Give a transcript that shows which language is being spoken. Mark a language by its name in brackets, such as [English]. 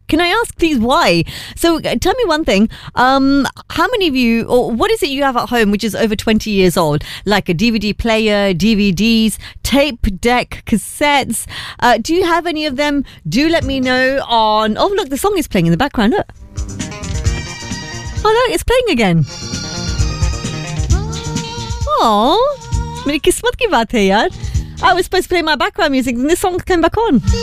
[English] Can I ask, please, why? So tell me one thing. How many of you, or what is it you have at home which is over 20 years old? Like a DVD player, DVDs, tape deck, cassettes. Do you have any of them? Do let me know on... Oh, look, the song is playing in the background. Look. Oh, look, it's playing again. [Hindi] ओह, मेरी किस्मत की बात है, यार. [English] I was supposed to play my background music, then this song came back on.